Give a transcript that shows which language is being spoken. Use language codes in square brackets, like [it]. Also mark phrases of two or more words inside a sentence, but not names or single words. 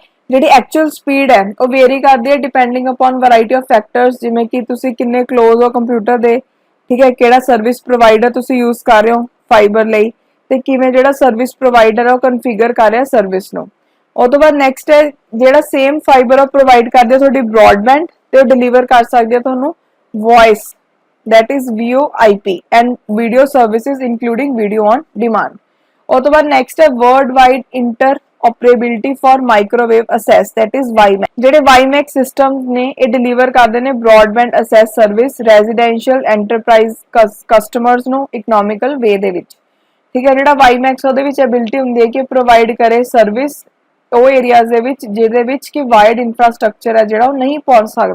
[pa] ਜਿਹੜੀ [en] actual speed [pa] ਹੈ ਉਹ ਵੇਰੀ ਕਰਦੀ ਹੈ [en] depending upon variety of factors, [pa] ਜਿਵੇਂ ਕਿ ਤੁਸੀਂ ਕਿੰਨੇ ਕਲੋਜ਼ ਹੋ ਕੰਪਿਊਟਰ ਦੇ, ਠੀਕ ਹੈ, ਕਿਹੜਾ [en] service provider [pa] ਤੁਸੀਂ ਯੂਜ਼ ਕਰ ਰਹੇ ਹੋ ਫਾਈਬਰ ਲਈ, ਤੇ ਕਿਵੇਂ ਜਿਹੜਾ [en] service provider [pa] ਹੈ ਉਹ ਕਨਫਿਗਰ ਕਰ ਰਿਹਾ ਸਰਵਿਸ ਨੂੰ। ਉਹ ਤੋਂ ਬਾਅਦ ਨੈਕਸਟ ਹੈ ਜਿਹੜਾ [en] same fiber [pa] ਉਹ ਪ੍ਰੋਵਾਈਡ ਕਰਦੇ ਆ ਤੁਹਾਡੀ ਬ੍ਰੌਡਬੈਂਡ ਤੇ ਉਹ ਡਿਲੀਵਰ ਕਰ ਸਕਦੇ ਆ ਤੁਹਾਨੂੰ ਵੌਇਸ, [en] that is VoIP and video services including video on demand। [pa] ਉਹ ਤੋਂ ਬਾਅਦ [en] ਨੈਕਸਟ ਹੈ world wide interoperability for microwave access, that is WiMAX। [pa] ਜਿਹੜੇ WiMAX ਸਿਸਟਮਸ ਨੇ ਇਹ ਡਿਲੀਵਰ ਕਰਦੇ ਨੇ [en] broadband access service residential enterprise customers [pa] ਨੂੰ [en] economical way [pa] ਦੇ ਵਿੱਚ, ਠੀਕ ਹੈ। ਜਿਹੜਾ WiMAX ਉਹਦੇ ਵਿੱਚ ਐਬਿਲਿਟੀ ਹੁੰਦੀ ਹੈ ਕਿ ਪ੍ਰੋਵਾਈਡ ਕਰੇ ਸਰਵਿਸ ਉਹ ਏਰੀਆਜ਼ ਦੇ ਵਿੱਚ ਜਿਹਦੇ ਵਿੱਚ ਕਿ [en] wired infrastructure [pa] ਹੈ ਜਿਹੜਾ ਉਹ ਨਹੀਂ ਪਹੁੰਚ ਸਕਦਾ।